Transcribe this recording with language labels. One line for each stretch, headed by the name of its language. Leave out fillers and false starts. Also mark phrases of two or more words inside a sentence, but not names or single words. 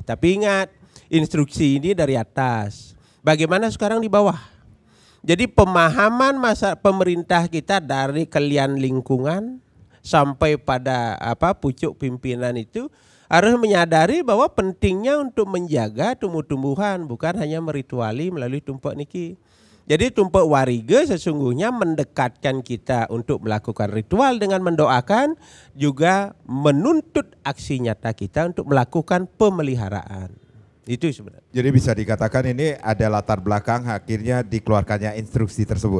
Indonesian: Tapi ingat, instruksi ini dari atas. Bagaimana sekarang di bawah? Jadi pemahaman masa pemerintah kita dari kalian lingkungan sampai pada pucuk pimpinan itu harus menyadari bahwa pentingnya untuk menjaga tumbuh-tumbuhan, bukan hanya merituali melalui tumpak niki. Jadi tumpak wariga sesungguhnya mendekatkan kita untuk melakukan ritual dengan mendoakan, juga menuntut aksi nyata kita untuk melakukan pemeliharaan. Itu sebenarnya. Jadi bisa dikatakan ini ada latar belakang akhirnya dikeluarkannya instruksi tersebut.